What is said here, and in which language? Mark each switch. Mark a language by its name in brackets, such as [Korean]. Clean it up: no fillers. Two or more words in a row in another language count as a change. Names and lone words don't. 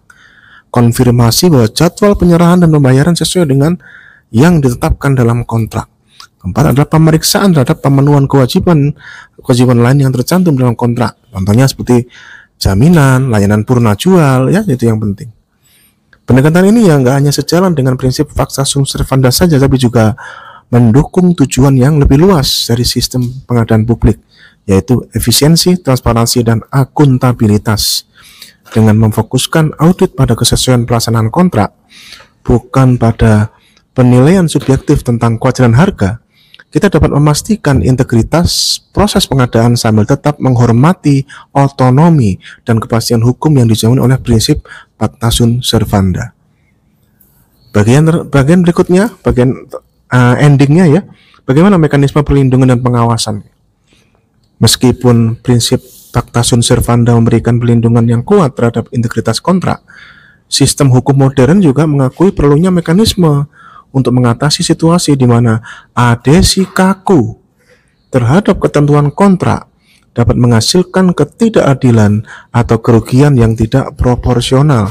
[Indonesian] Konfirmasi bahwa jadwal penyerahan dan pembayaran sesuai dengan yang ditetapkan dalam kontrak. Keempat adalah pemeriksaan terhadap pemenuhan kewajiban lain yang tercantum dalam kontrak. Contohnya seperti jaminan, layanan purna jual, ya, itu yang penting. Pendekatan ini ya nggak hanya sejalan dengan prinsip [Latin] pacta sunt servanda [Indonesian] saja, tapi juga mendukung tujuan yang lebih luas dari sistem pengadaan publik, yaitu efisiensi, transparansi, dan akuntabilitas. Dengan memfokuskan audit pada kesesuaian pelaksanaan kontrak, bukan pada penilaian subjektif tentang kewajaran harga, kita dapat memastikan integritas proses pengadaan sambil tetap menghormati otonomi dan kepastian hukum yang dijamin oleh prinsip [Latin] pacta sunt servanda. [Indonesian] Bagian berikutnya, endingnya ya, bagaimana mekanisme perlindungan dan pengawasan. Meskipun prinsip [Latin] pacta sunt servanda [Indonesian] memberikan perlindungan yang kuat terhadap integritas kontrak, sistem hukum modern juga mengakui perlunya mekanisme untuk mengatasi situasi di mana adhesi kaku terhadap ketentuan kontrak dapat menghasilkan ketidakadilan atau kerugian yang tidak proporsional.